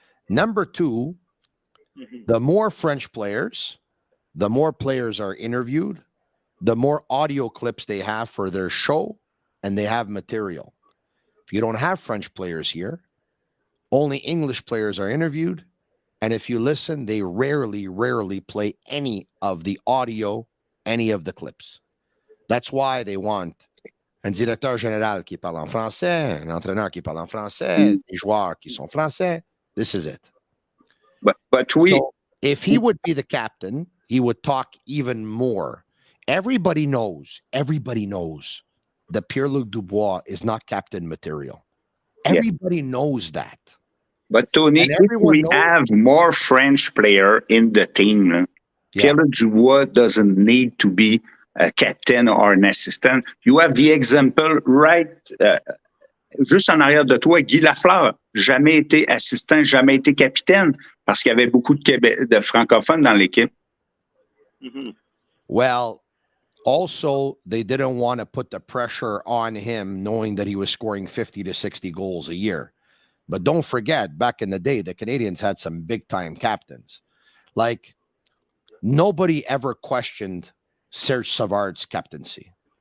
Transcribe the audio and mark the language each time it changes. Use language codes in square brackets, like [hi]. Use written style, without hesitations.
[en] Number two, the more French players, the more players are interviewed, the more audio clips they have for their show, and they have material. If you don't have French players here, only English players are interviewed. And if you listen, they rarely play any of the audio, any of the clips. That's why they want [fr] un directeur général qui parle en français, un entraîneur qui parle en français, des joueurs qui sont français. [en] This is it. But we... So if he would be the captain, he would talk even more. Everybody knows that Pierre-Luc Dubois is not captain material. Everybody knows that. But Tony, if we have more French player in the team, Pierre-Luc Dubois doesn't need to be a captain or an assistant. You have the example right [fr] juste en arrière de toi, [en] Guy Lafleur. [fr] Jamais été assistant, jamais été capitaine parce qu'il y avait beaucoup de francophones dans l'équipe. [en] Well, also, they didn't want to put the pressure on him knowing that he was scoring 50 to 60 goals a year. But don't forget, back in the day, the Canadiens had some big-time captains. Like, nobody ever questioned Serge Savard's captaincy.